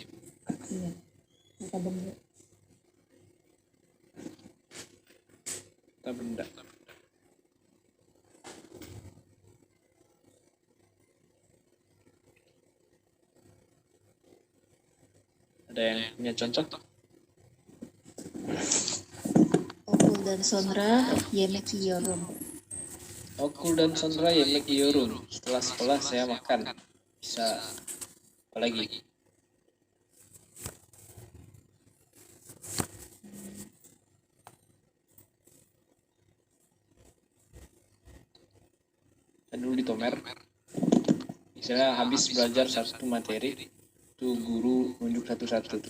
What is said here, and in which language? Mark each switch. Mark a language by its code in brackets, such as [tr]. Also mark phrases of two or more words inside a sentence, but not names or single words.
[id] Iya. Kata benda. Kata benda. Ada yang punya contoh? [tr] Okul dan sonra yemek yiyorum. Okul dan sonra yemek yiyorum. [id] Setelah sekolah saya makan. Bisa apa lagi? Saya dulu di Tomer. Misalnya habis belajar satu materi, tuh guru nunjuk satu-satu tuh.